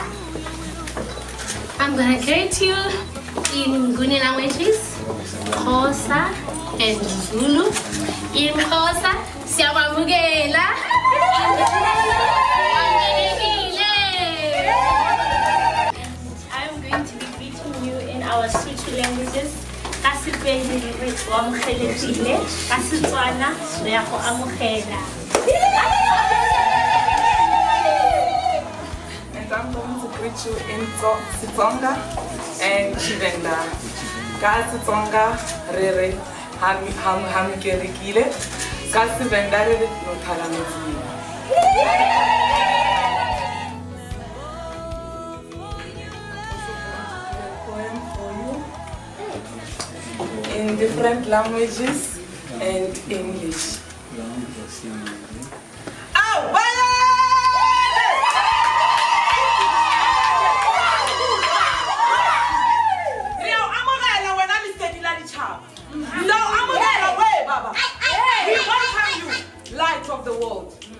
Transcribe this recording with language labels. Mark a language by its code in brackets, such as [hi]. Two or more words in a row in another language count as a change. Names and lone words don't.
[en] I'm gonna greet you in Nguni languages, Xhosa and Zulu. In Xhosa, siyamamukela. I'm going to be greeting you in our Sotho languages. [tn] Kasipedi re amogelekile, ka Setswana re ya go amogela. [en] And I'm going to greet you in Setsonga and Tshivenda. [tn] Ka Setsonga re re hamukelekile, ka Tshivenda re re nothalametsile. [en] In different languages and English. We welcome you, light of the world.